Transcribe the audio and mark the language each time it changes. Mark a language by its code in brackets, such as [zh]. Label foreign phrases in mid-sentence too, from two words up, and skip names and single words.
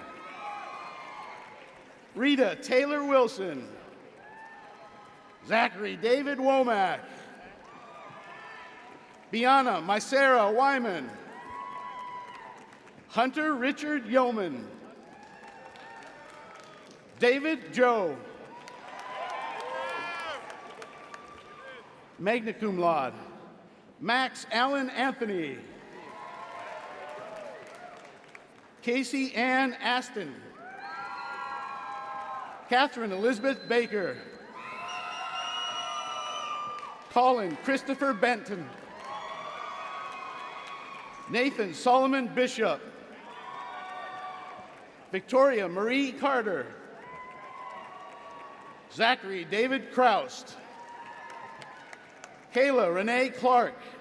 [en] Rita Taylor Wilson. Zachary David Womack. Biana Mysera Wyman. Hunter Richard Yeoman. David Joe. [la] Magna cum laude, [en] Max Allen Anthony. Casey Ann Aston. Catherine Elizabeth Baker. Colin Christopher Benton. Nathan Solomon Bishop. Victoria Marie Carter. Zachary David Kraust. Kayla Renee Clark.